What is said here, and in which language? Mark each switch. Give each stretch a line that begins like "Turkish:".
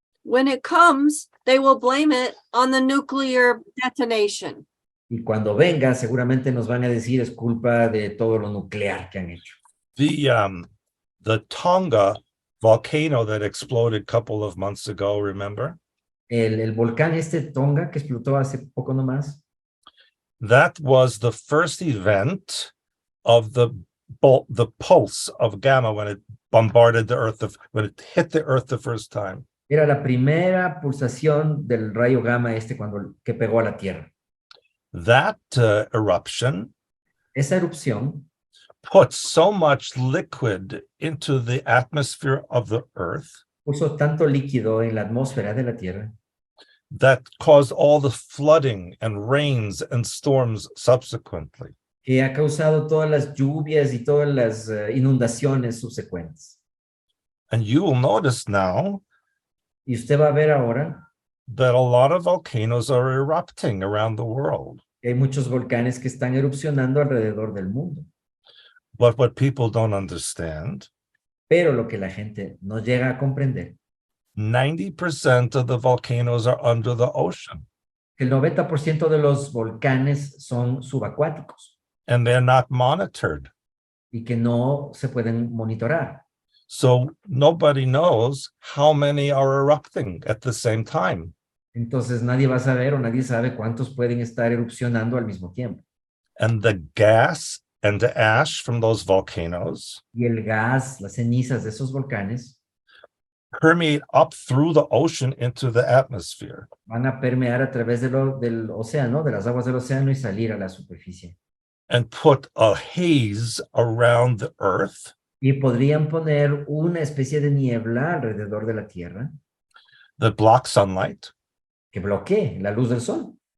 English: When it comes, they will blame it on the nuclear detonation.
Spanish: Y cuando venga, seguramente nos van a decir es culpa de todo lo nuclear que han hecho.
English: The Tonga volcano that exploded a couple of months ago, remember?
Spanish: El volcán Tonga que explotó hace poco nomás,
English: That was the first event of the pulse of gamma when it bombarded the Earth, when it hit the Earth the first time.
Spanish: era la primera pulsación del rayo gamma que pegó a la Tierra.
English: That eruption
Spanish: Esa erupción
English: put so much liquid into the atmosphere of the Earth
Spanish: puso tanto líquido en la atmósfera de la Tierra
English: that caused all the flooding and rains and storms subsequently.
Spanish: que ha causado todas las lluvias y todas las inundaciones subsecuentes.
English: And you will notice now
Spanish: Y usted va a ver ahora
English: that a lot of volcanoes are erupting around the world.
Spanish: que hay muchos volcanes que están erupcionando alrededor del mundo.
English: But what people don't understand,
Spanish: Pero lo que la gente no llega a comprender,
English: 90% of the volcanoes are under the ocean,
Spanish: que el 90% de los volcanes son subacuáticos
English: and they're not monitored.
Spanish: y que no se pueden monitorar.
English: So nobody knows how many are erupting at the same time.
Spanish: Entonces nadie va a saber o nadie sabe cuántos pueden estar erupcionando al mismo tiempo.
English: And the gas and the ash from those volcanoes
Spanish: Y el gas, las cenizas de esos volcanes
English: permeate up through the ocean into the atmosphere.
Spanish: van a permear a través del océano, de las aguas del océano y salir a la superficie.
English: And put a haze around the earth
Spanish: Y podrían poner una especie de niebla alrededor de la Tierra
English: that blocks sunlight
Spanish: que bloquee la luz del sol